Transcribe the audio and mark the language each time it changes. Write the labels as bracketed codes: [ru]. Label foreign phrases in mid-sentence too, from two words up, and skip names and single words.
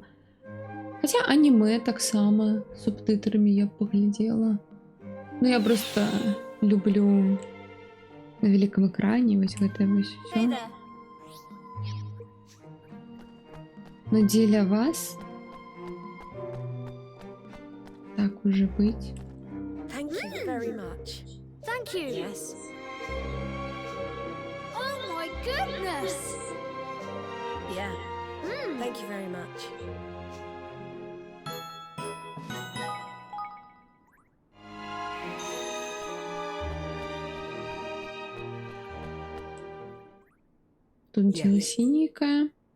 [be] Хаця анімэ таксама субтытрамі я паглядзела. Ну, я просто люблю на вялікам экране вось гэтае вось усё. Но дзеля вас так уже быць. [en] Thank you very much. Thank you. Yes. Oh my goodness. Yeah. Thank you very much. [ru] Тут дело синенькое.